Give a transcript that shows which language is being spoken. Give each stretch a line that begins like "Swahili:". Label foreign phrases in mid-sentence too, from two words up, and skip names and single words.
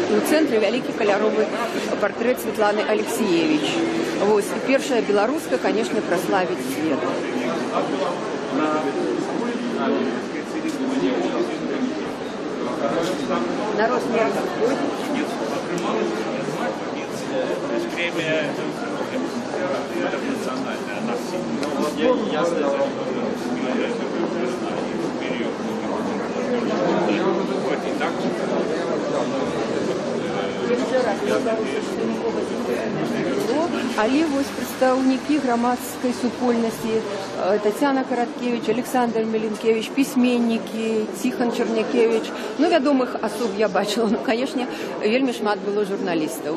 Belarusian: І ў цэнтры вялікі каляровы партрэт Светланы Алексіевіч. Вось. І першая беларуска, конечно, праславіць свет.
Russian: Народ не разходит. Премия это национальная, она ясно,
Belarusian: але вось прадстаўнікі грамадскай супольнасці Тацяна Караткевич, Александр Меленкевич, пісьменнікі, Ціхан Чарнякевич, ну, вядомых асоб я бачыла, ну, канешне, вельмі шмат было журналістаў.